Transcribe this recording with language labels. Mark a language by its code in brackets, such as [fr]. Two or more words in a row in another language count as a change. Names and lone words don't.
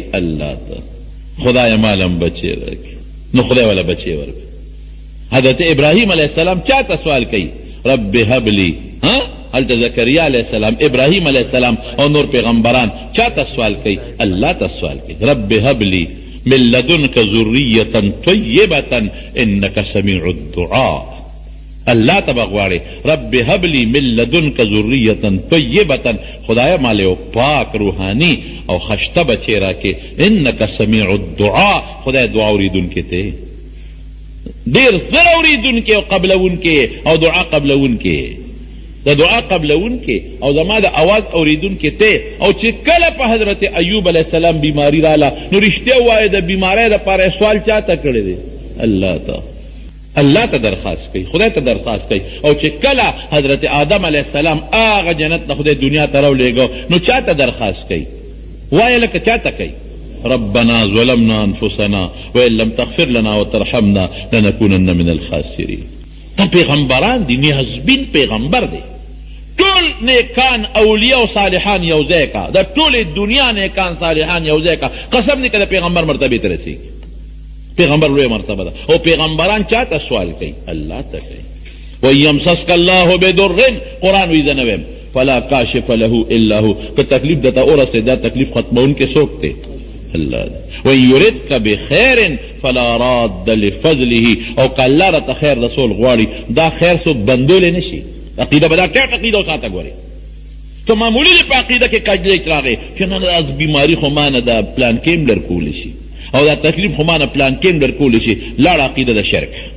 [ps] الله ته. خدای مالم بچی راکې، نو خدای والا بچی ورکې. حضرت ابراهیم علیه السلام چاته سوال کوي؟ [ar] رب هب لی. [ps] هلته زکریا علیه السلام، ابراهیم علیه السلام او نور پیغمبران چاته سوال کوي؟ الله ته سوال کوي. [ar] رب هب لی من لدنک ذریة طیبة انک سمیع الدعاء. [ps] الله ته بغواړي [ar] رب هب لی من لدنک ذریة طیبة، [ps] خدایا مال یو پاک روحانی او خشته بچی راکې. [ar] انک سمیع الدعاء، [ps] خدای دعا اوریدونکی ته، ډیر زر اوریدونکی او قبلونکی او دعا قبلونکی، د دعا قبلونکی او زما د اواز اوریدونکی ته. او چې کله په حضرت ایوب علیه السلام بیماری رااله، نو رښتیا وایه د بیماری دپاره سوال چاته کړی دی؟ الله ته. الله ته درخواست کوي، خدای ته درخواست کوي. او چې کله حضرت آدم علیه السلام هغه جنت نه خدای دنیا ته راولېږه، نو چاته درخواست کوي؟ وایه لکه چاته کوي؟ [ar] ربنا ظلمنا انفسنا وان لم تغفر لنا وترحمنا لنكونن من الخاسرین. [ps] دا پیغمبران دی، نیازبین پیغمبر دی. ټول نیکان اولیاء او صالحان یو ځای کا، دا ټول دنیا نیکان صالحان یو ځای کا. قسم دی که د پیغمبر مرتبې ته رسېږي. پیغمبر لوی مرتبه ده. او پیغمبران چاته سوال کوي؟ الله ته کوي. [ar] وان یمسسک الله بدر، [ps] قرآن وی زه نه ویم، [ar] فلا کاشف له الا هو. [ps] که تکلیف درته ورسېد، دا تکلیف ختمونکی څوک دی؟ الله دی. [ar] وان یردک بخیر فلا راد لفضله. [ps] او که الله راته خیر رسول غواړي، دا خیر څوک بندولی نشي. عقیده به دا ټیټ عقیده وساته. ګورې تو معمولی دی په عقیده کې کجلیک راغی چې نه از بیماری خو ما نه دا پلان کې هم درکولی شي، او دا تکلیف خو ما نه پلان کې هم درکولی شي. لاړ عقیده د شرک.